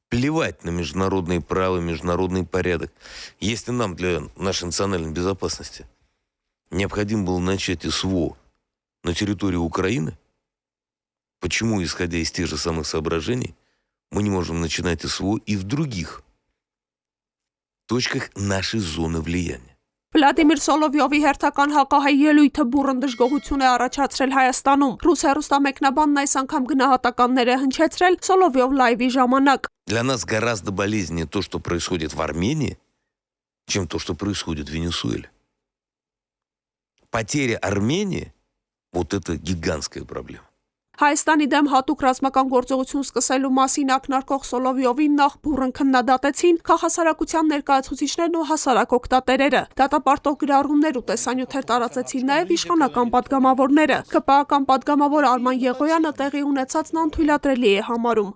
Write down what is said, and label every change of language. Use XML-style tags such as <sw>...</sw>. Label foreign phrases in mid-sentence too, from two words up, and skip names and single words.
<ru>плевать на международные права, международный порядок. Если нам для нашей национальной безопасности необходимо было начать СВО на территории Украины, почему, исходя из тех же самых соображений, мы не можем начинать СВО и в других точках нашей зоны влияния?</ru> <hy>Վլադիմիր Սոլովյովի հերթական հակահայ ելույթը բուռն դժգոհություն է առաջացրել Հայաստանում։ Ռուս հեռուստամեկնաբանն այս անգամ գնահատականներ է հնչեցրել Սոլովյով լայվի ժամանակ։</hy> <ru>Для нас гораздо болезненнее то, что происходит в Армении, чем то, что происходит в Венесуэле. Потеря Армении – вот это гигантская проблема.</ru> <hy>Հայաստանի դեմ հատուկ ռազմական գործողություն սկսելու մասին ակնարկող Սոլովյովին նախ բուռն քննադատեցին քաղաքասարակության ներկայացուցիչներն ու հասարակ օգտատերերը։ Դատապարտող գրառումներ ու տեսանյութեր տարածեցին նաև իշխանական պատգամավորները։ ԿՊԱ-ական պատգամավոր Արման Եղոյանը տեղի ունեցածն անթույլատրելի է համարում։</hy>